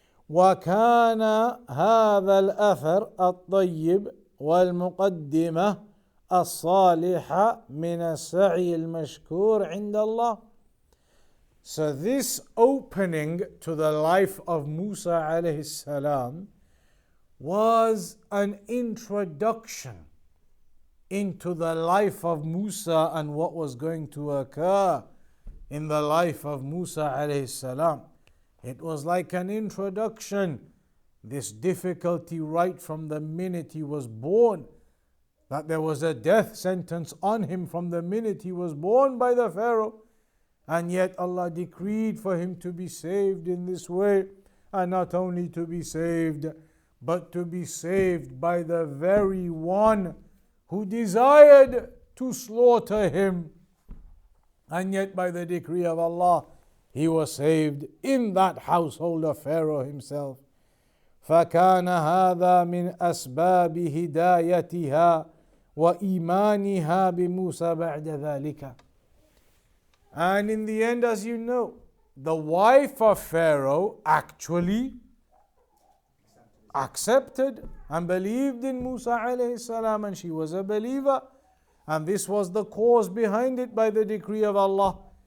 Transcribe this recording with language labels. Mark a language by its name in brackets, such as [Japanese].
[Arabic] وكان هذا الأثر الطيب والمقدمة الصالحة من السعي المشكور عند الله. [English] So this opening to the life of Musa alayhi salam was an introduction into the life of Musa and what was going to occur in the life of Musa alayhi salam. It was like an introduction, this difficulty right from the minute he was born, that there was a death sentence on him from the minute he was born by the Pharaoh, and yet Allah decreed for him to be saved in this way, and not only to be saved, but to be saved by the very one who desired to slaughter him. And yet by the decree of Allah, he was saved in that household of Pharaoh himself. [Arabic] فكان هذا من أسباب هدايتها وإيمانها بموسى بعد ذلك. [English] And in the end, as you know, the wife of Pharaoh actually accepted and believed in Musa alayhi salam, and she was a believer, and this was the cause behind it by the decree of Allah.